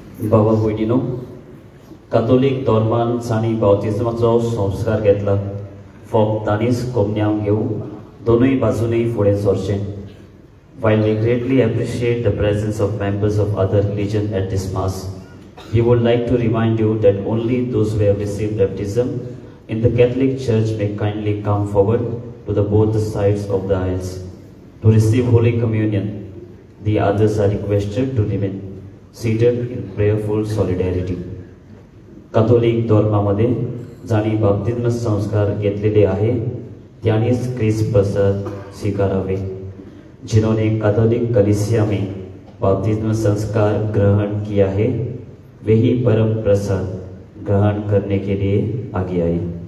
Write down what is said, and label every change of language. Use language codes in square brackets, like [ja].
[kok] बाबा भयणीनो, कॅथोलिक धर्मान जाणी बावतिजमाचो संस्कार घेतला. फक्त तांणीच कोमन्यांक घेवन दोनूय बाजूनी फुडें सरचें. [en] While we greatly appreciate the presence of members of other religion at this Mass, we would like to remind you that only those who have received baptism in the Catholic Church may kindly come forward to the both sides of the aisles to receive Holy Communion. The others are requested to remain seated in prayerful solidarity. [mr] Catholic धर्मामध्ये जाणी बाप्तिस्म संस्कार घेतलेले आहे त्यांनीच ख्रिस्त प्रसाद स्वीकारावे. [hi] जिन्होंने Catholic कलीसिया में बाप्तिस्म संस्कार ग्रहण किया है वे ही परम प्रसाद ग्रहण करने के लिए आगे आए.